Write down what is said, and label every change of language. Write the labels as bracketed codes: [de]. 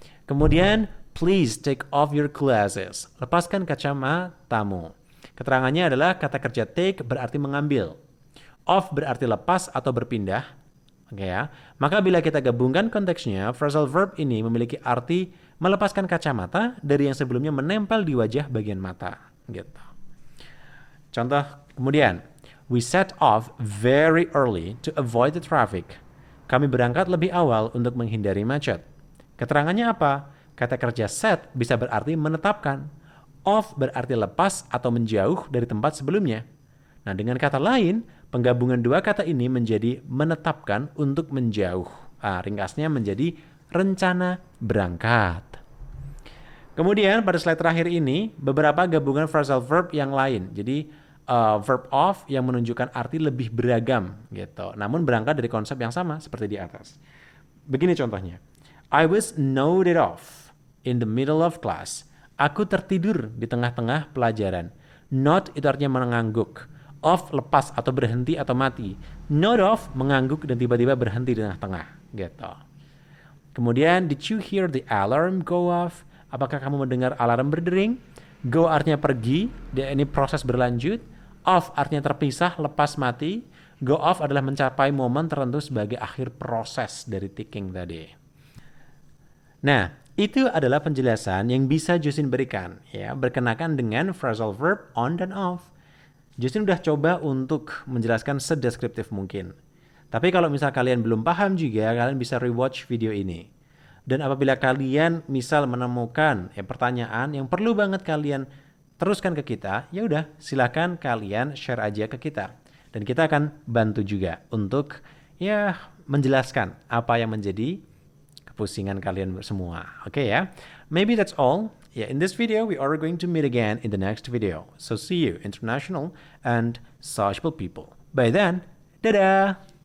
[en] Kemudian, please take off your glasses. [id] Lepaskan kacamatamu. Keterangannya adalah kata kerja take berarti mengambil. Off berarti lepas atau berpindah. Maka bila kita gabungkan konteksnya, phrasal verb ini memiliki arti melepaskan kacamata dari yang sebelumnya menempel di wajah bagian mata. Gitu. Contoh kemudian, [en] we set off very early to avoid the traffic. [id] Kami berangkat lebih awal untuk menghindari macet. Keterangannya apa? Kata kerja set bisa berarti menetapkan. Off berarti lepas atau menjauh dari tempat sebelumnya. Nah, dengan kata lain, penggabungan dua kata ini menjadi menetapkan untuk menjauh. Ringkasnya menjadi rencana berangkat. Kemudian pada slide terakhir ini, beberapa gabungan phrasal verb yang lain. Jadi verb of yang menunjukkan arti lebih beragam gitu. Namun berangkat dari konsep yang sama seperti di atas. Begini contohnya. [en] I was nodded off in the middle of class. [id] Aku tertidur di tengah-tengah pelajaran. Nod itu artinya mengangguk. Off lepas atau berhenti atau mati. Nod off mengangguk dan tiba-tiba berhenti di tengah-tengah gitu. Kemudian [en] did you hear the alarm go off? [id] Apakah kamu mendengar alarm berdering? Go artinya pergi, ini proses berlanjut. Off artinya terpisah, lepas, mati. Go off adalah mencapai momen tertentu sebagai akhir proses dari ticking tadi. Nah, itu adalah penjelasan yang bisa Justin berikan ya, berkenakan dengan phrasal verb on dan off. Justin udah coba untuk menjelaskan sedeskriptif mungkin. Tapi kalau misal kalian belum paham juga, kalian bisa rewatch video ini. Dan apabila kalian misal menemukan pertanyaan yang perlu banget kalian teruskan ke kita, ya udah silakan kalian share aja ke kita. Dan kita akan bantu juga untuk ya menjelaskan apa yang menjadi kepusingan kalian semua. Oke ya. [en] Maybe that's all. Yeah, in this video we are going to meet again in the next video. So see you international and sociable people. By then, dadah!